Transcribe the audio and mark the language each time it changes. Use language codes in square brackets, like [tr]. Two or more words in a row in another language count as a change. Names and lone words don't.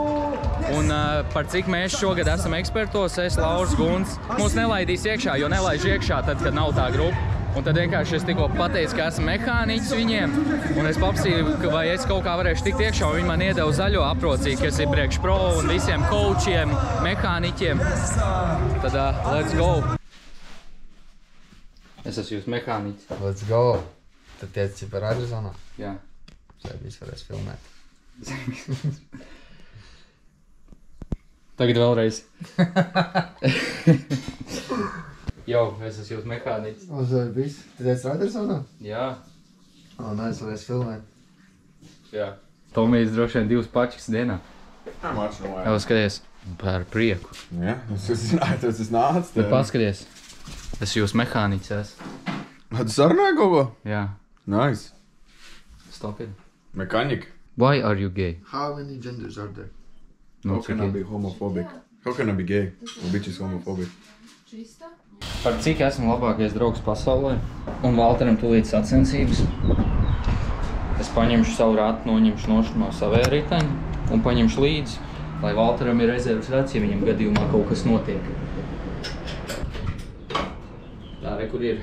[lv] Un par cik mēs šogad esam ekspertos, es, Lauris, Guns, mūs nelaidīs iekšā, jo nelaiž iekšā tad, kad nav tā grupa. Un tad vienkārši es tikko pateicu, ka esmu mehāniķis viņiem, un es paprasīju, vai es kaut kā varēšu tikt iekšā, un viņi man iedeva zaļo aprocīju, kas ir priekš pro un visiem coachiem, mehāniķiem. [en] Tad let's go! [lv] Es esmu jūs mehāniķis. [en] Let's go! [lv] Tad tiec par Arizonā? Jā. Viss varēs filmēt. Tagad vēlreiz. Jau, es esmu jūs mehāniķis. Viss. Tu tiec Arizonā? Jā. Mēs varēs filmēt. Jā. Tomijs droši vien 2 pačikas dienā. Jau skaties, par prieku. Jā, es zināju, tas nāc. Bet paskaties, es jūs mehāniķis esmu. Tu sarunāji kaut ko? Jā. Nice. [en] Stop it. Mechanic. Why are you gay? How many genders are there? How can I be homophobic? How can I be gay? A bitch is homophobic. [lv] Par cik esmu labākais draugs pasaulē, un Valteram tūlīt sacensības. Es paņemšu savu ratu, noņemšu no savē riteņa un paņemšu līdzi, lai Valteram ir rezerves rats, ja viņam gadījumā kaut kas notiek. Tā, kur ir.